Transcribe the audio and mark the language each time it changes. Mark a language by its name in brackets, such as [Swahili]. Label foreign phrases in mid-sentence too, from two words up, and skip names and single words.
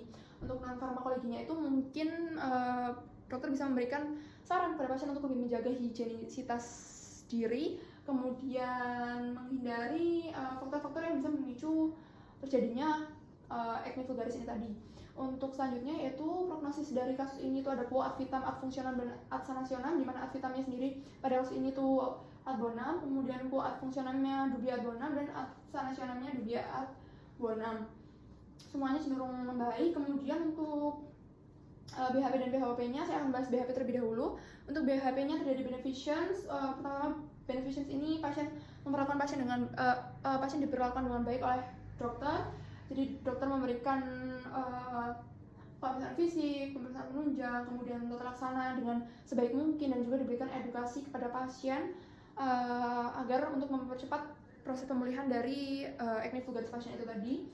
[Indonesian] Untuk non farmakologinya itu mungkin dokter bisa memberikan saran kepada pasien untuk lebih menjaga higienitas diri, kemudian menghindari faktor-faktor yang bisa memicu terjadinya [Latin] acne vulgaris [Indonesian] ini tadi. Untuk selanjutnya yaitu prognosis dari kasus ini tuh ada [Latin] quo ad vitam, ad fungsionam, [Indonesian] dan [Latin] ad sanasionam, [Indonesian] di mana [Latin] ad vitamnya [Indonesian] sendiri pada kasus ini tuh [Latin] ad bonum, [Indonesian] kemudian [Latin] quo ad fungsionamnya dubia ad bonum, [Indonesian] dan [Latin] ad sanasionamnya dubia ad bonum. [Indonesian] Semuanya cenderung membaik. Kemudian untuk BHP dan BHP-nya, saya akan bahas BHP terlebih dahulu. Untuk BHP-nya terjadi beneficence. Pertama, beneficence ini pasien memperlakukan pasien dengan pasien diperlakukan dengan baik oleh dokter. Jadi dokter memberikan pemeriksaan fisik, pemeriksaan penunjang, kemudian tata laksana dengan sebaik mungkin, dan juga diberikan edukasi kepada pasien agar untuk mempercepat proses pemulihan dari [Latin] acne vulgaris [Indonesian] pasien itu tadi.